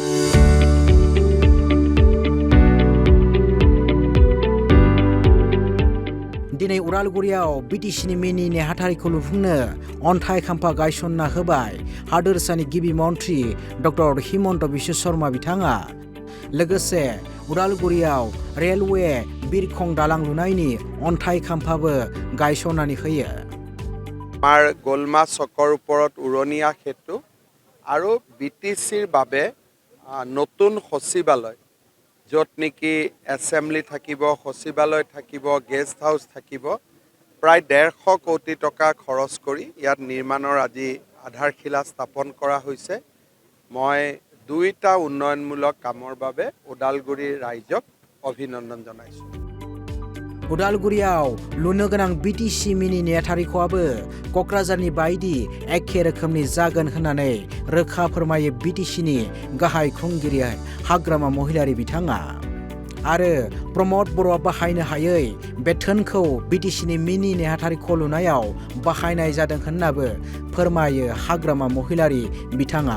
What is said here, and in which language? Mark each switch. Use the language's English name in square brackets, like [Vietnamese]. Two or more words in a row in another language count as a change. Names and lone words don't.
[Bodo] दिनै उदालगुरियाव बिटिसिनि मिनि नेहाथारिख' लुफुंनो अन्थाइ खाम्फा गायसनना होबाय हादोरसानि गिबि मन्थ्रि डक्टर हिमन्त बिश्व शर्मा बिथाङा। लोगोसे उदालगुरियाव रेलवे बिरखं दालां लुनायनि अन्थाइ खाम्फाबो गायसननानै होयो। [Assamese] আমাৰ গোলমা চকৰ ওপৰত উৰণীয়া সেতু আৰু বিটিচিৰ বাবে নতুন সচিবালয় য'ত নেকি এছেম্বলি থাকিব, সচিবালয় থাকিব, [English] guest house [Assamese] থাকিব, প্ৰায় 150 কোটি টকা খৰচ কৰি ইয়াত নিৰ্মাণৰ আজি আধাৰশিলা স্থাপন কৰা হৈছে। মই দুইটা উন্নয়নমূলক কামৰ বাবে ওদালগুৰিৰ ৰাইজক অভিনন্দন জনাইছোঁ। [Bodo] उदालगुरियाव लुनो गोनां बिटिसि मिनि नेहाथारिख'आबो क'क्राझारनि बायदि एखे रोखोमनि जागोन होननानै रोखा फोरमायो बिटिसिनि गाहाय खुंगिरि हाग्रामा महिलारि बिथाङा। आरो प्रमद बर'आ बाहायनो हायै बेथोनखौ बिटिसिनि मिनि नेहाथारिख' लुनायाव बाहायनाय जादों होननाबो फोरमायो हाग्रामा महिलारि बिथाङा।